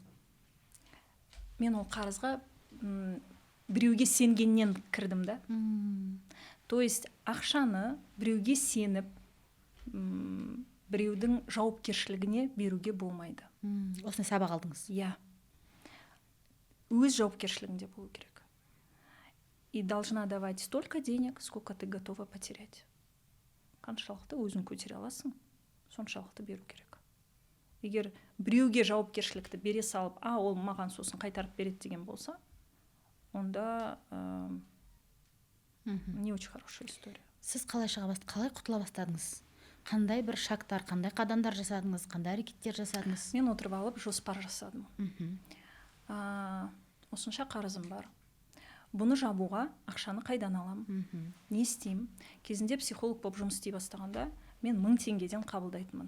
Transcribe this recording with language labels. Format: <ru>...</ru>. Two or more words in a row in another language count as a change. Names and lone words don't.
<kk>Мен ол қарызға біреуге сенгеннен кірдім да. То есть ақшаны біреуге сеніп, біреудің жауапкершілігіне беруге болмайды. Осыны сабақ алдыңыз? Иә. Өз жауапкершілігінде болу керек.</kk> <ru>И должна давать столько денег, сколько ты готова потерять.</ru> <kk>Қаншалықты өзің көтере аласың, соншалықты беру керек. егер біреуге жауапкершілікті бере салып, ол маған сосын қайтарып береді деген болса, онда</kk> <ru>не очень хорошая история.</ru> <kk>Сіз қалай құтыла бастадыңыз? Қандай бір шагтар, қандай қадамдар жасадыңыз, қандай әрекеттер жасадыңыз? Мен отырып алып жоспар жасадым. Осынша қарызым бар. Бұны жабуға ақшаны қайдан алам? Не істеймін? Кезінде психолог болып жұмыс істей бастағанда мен 1000 теңгеден қабылдайтынмын.</kk>